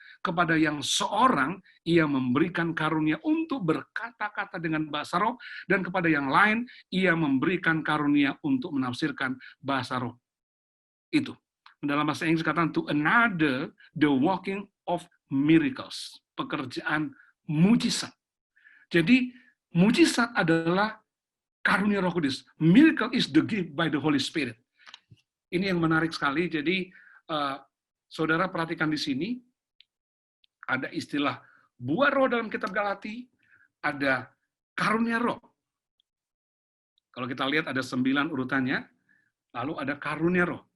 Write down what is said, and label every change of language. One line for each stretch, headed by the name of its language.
Indonesian: Kepada yang seorang, ia memberikan karunia untuk berkata-kata dengan bahasa roh, dan kepada yang lain, ia memberikan karunia untuk menafsirkan bahasa roh. Itu. Dalam bahasa Inggris katakan,
English: to another, the working of miracles.
Indonesian: Pekerjaan mujizat. Jadi, mujizat adalah karunia Roh Kudus.
English: Miracle is the gift by the Holy Spirit.
Indonesian: Ini yang menarik sekali. Jadi, saudara perhatikan di sini, ada istilah buah roh dalam kitab Galati, ada karunia roh. Kalau kita lihat ada 9 urutannya, lalu ada karunia roh.